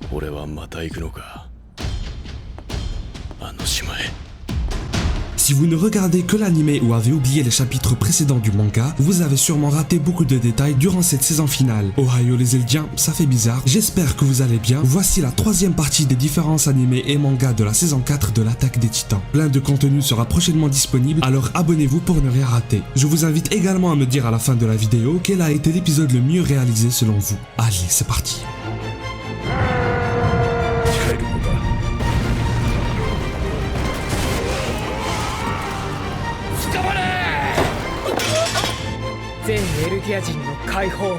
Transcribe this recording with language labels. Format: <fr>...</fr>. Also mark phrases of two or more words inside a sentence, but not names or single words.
<ja>俺はまた行くのか、あの島へ。</ja> <fr>Si vous ne regardez que l'anime ou avez oublié les chapitres précédents du manga, vous avez sûrement raté beaucoup de détails durant cette saison finale. Ohio les Eldiens, ça fait bizarre, j'espère que vous allez bien. Voici la troisième partie des différents animés et mangas de la saison 4 de l'attaque des titans. Plein de contenu sera prochainement disponible, alors abonnez-vous pour ne rien rater. Je vous invite également à me dire à la fin de la vidéo quel a été l'épisode le mieux réalisé selon vous. Allez, c'est parti.</fr> <ja>全エルディア人の解放。</ja>